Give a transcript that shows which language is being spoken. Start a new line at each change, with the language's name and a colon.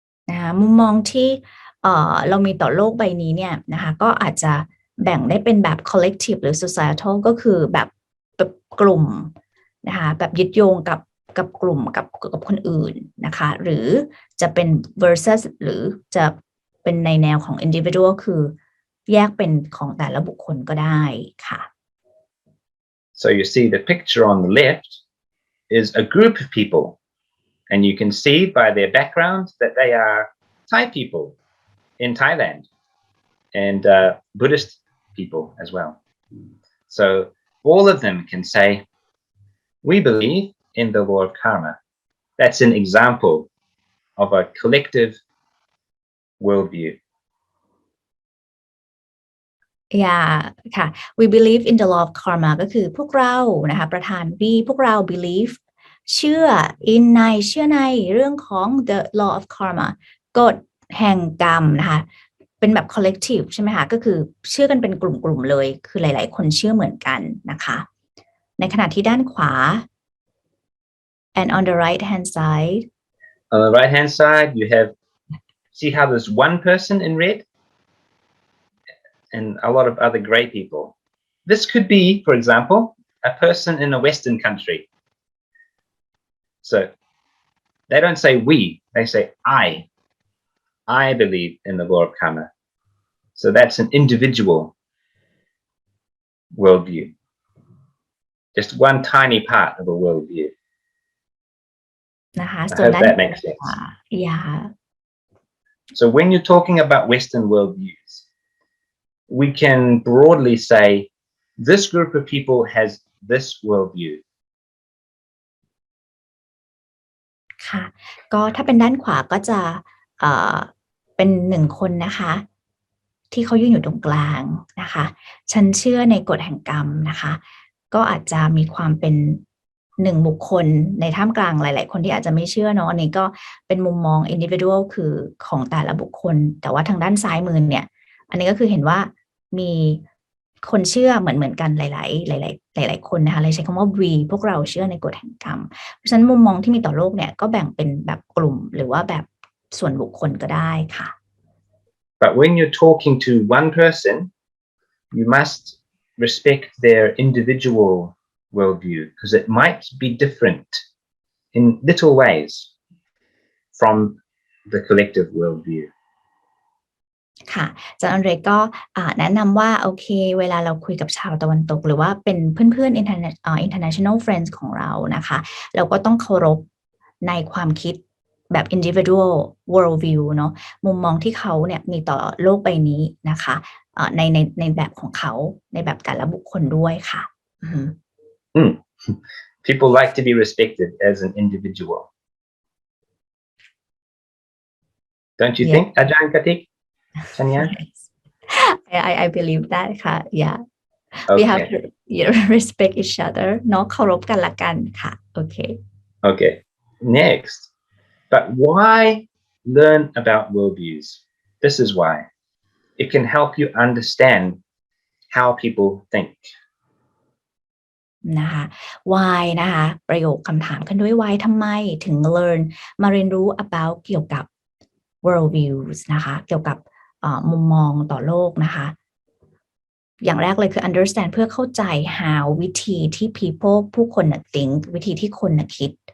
Thai: นะคะมุมมองที่เรามีต่อโลกใบนี้เนี่ยนะคะก็อาจจะแบ่งได้เป็นแบบ collective หรือ societal ก็คือแบบกลุ่มนะคะแบบยึดโยงกับกลุ่มกับคนอื่นนะคะหรือจะเป็น versus หรือจะเป็นในแนวของ individual คือแยกเป็นของแต่ละบุคคลก็ได้ค่ะ
English: So you see the picture on the left is a group of people and you can see by their background that they are Thai people in Thailand and Buddhist people as well. So all of them can say, we believe in the law of karma. That's an example of a collective worldview. Yeah ค่ะ we believe in the law of karma ก็คือพวกเรานะคะประธานพวกเรา believe เชื่อในเรื่องของ the law of karma กฎแห่งกรรมนะคะเป็นแบบ collective ใช่ไหมคะก็คือเชื่อกันเป็นกลุ่มๆเลยคือหลายๆคนเชื่อเหมือนกันนะคะในขณะที่ด้านขวา and on the right hand side On the right hand side you have see how there's one person in red and a lot of other gray people. This could be, for example, a person in a Western country. So they don't say we, they say I believe in the law of karma. So that's an individual worldview. Just one tiny part of a worldview.
Thai: นะคะ
English: I
Thai: ส่วน
English: hope
Thai: ด้าน
English: that makes sense. yeah So when you're talking about Western worldviews, we can broadly say this group of people has this worldview.
Thai: ค่ะก็ถ้าเป็นด้านขวาก็จะเป็น1คนนะคะที่เขายืนอยู่ตรงกลางนะคะฉันเชื่อในกฎแห่งกรรมนะคะก็อาจจะมีความเป็น1บุคคลในท่ามกลางหลายๆคนที่อาจจะไม่เชื่อเนาะอันนี้ก็เป็นมุมมอง individual คือของแต่ละบุคคลแต่ว่าทางด้านซ้ายมือเนี่ยอันนี้ก็คือเห็นว่ามี คนเชื่อเหมือนกันหลายคนนะคะเลยใช้คำว่า we พวกเราเชื่อในกฎแห่งกรรมเพราะฉะนั้นมุมมองที่มีต่อโลกเนี่ยก็แบ่งเป็นแบบกลุ่มหรือว่าแบบส่วนบุคคลก็ได้ค่ะ
English: But when you're talking to one person, you must respect their individual worldview because it might be different in little ways from the collective worldview.
Thai: ค่ะอาจารย์อันเดรก็แนะนำว่าโอเคเวลาเราคุยกับชาวตะวันตกหรือว่าเป็นเพื่อนๆ international friends ของเรานะคะเราก็ต้องเคารพในความคิดแบบ individual worldview เนาะมุมมองที่เขาเนี่ยมีต่อโลกใบนี้นะคะในแบบของเขาในแบบแต่ละบุคคลด้วยค่ะ
English: People like to be respected as an individual. Don't you think, Ajahn Katik? Chanya? I believe that ค่ะ yeah Okay. we have to respect each other
Thai: เนาะเคารพกันละกันค่ะโอเค
English: Okay. Next. But why learn about worldviews? This is why. It can help you understand how people think.
Thai: นะคะ why นะคะประโยคคำถามขึ้นด้วย why ทำไมถึง learn มาเรียนรู้ about เกี่ยวกับ worldviews นะคะเกี่ยวกับมุมมองต่อโลกนะคะอย่างแรกเลยคือ understand เพื่อเข้าใจ how วิธีที่ people ผู้คนน่ะ think วิธีที่คนน่ะคิด